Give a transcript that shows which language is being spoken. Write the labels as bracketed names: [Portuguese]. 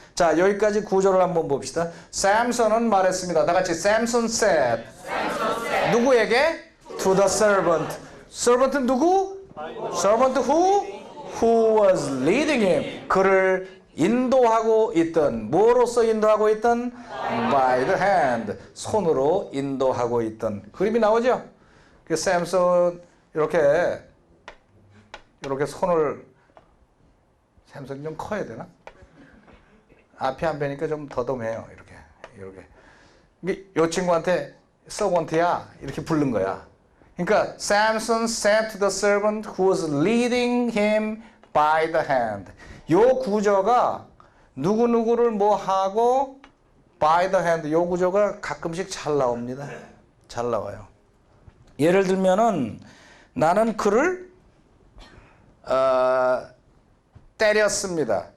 [Korean] 자, 여기까지 구조를 한번 봅시다. 샘슨은 말했습니다. 다 같이 [English] Samson said. [Korean] 누구에게? [English] To the servant. [Korean] servant은 누구? [English] servant who was leading him. [Korean] 그를 인도하고 있던, 뭐로서 인도하고 있던? [English] By the hand. [Korean] 손으로 인도하고 있던. 그림이 나오죠? 그 샘슨 이렇게 손을, 샘슨이 좀 커야 되나? 앞이 안 뵈니까 좀 더듬해요. 이렇게. 이 친구한테 서번트야 이렇게 부른 거야. [English] 그러니까 Samson said to the servant who was leading him by the hand. [Korean] 요 구조가 누구누구를 뭐 하고 [English] by the hand, [Korean] 요 구조가 가끔씩 잘 나옵니다. 잘 나와요. 예를 들면은 나는 그를 때렸습니다.